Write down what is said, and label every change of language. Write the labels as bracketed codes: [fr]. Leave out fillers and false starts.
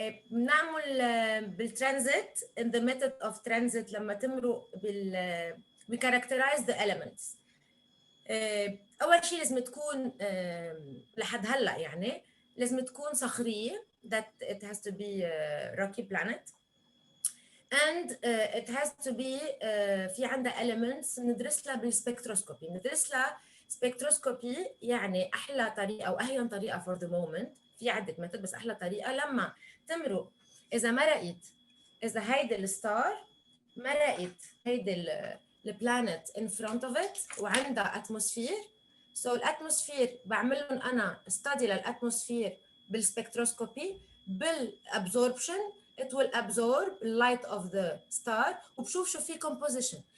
[ar] بنعمل بالترانزيت [en] in the method of transit [ar] لما تمروا [en] we characterize the elements. [ar] أول شيء لازم تكون لحد هلا يعني لازم تكون صخرية [en] that it has to be [ar] a rocky planet and it has to be في عندها elements ندرس لها بالسبكتروسكوبي. ندرس لها سبكتروسكوبي يعني أحلى طريقة أو أهين طريقة [en] for the moment. [ar] في عدة ميثود بس أحلى طريقة لما تمروا إذا ما رأيت إذا هيدي الستار ما رأيت هيدي البلانت [en] in front of it [ar] وعندها اتموسفير. so الاتموسفير بعمل لهم انا study للاتموسفير بالسبكتروسكوبي بالابزوربشن. [en] it will absorb light of the star [ar] وبشوف شو في [en] composition.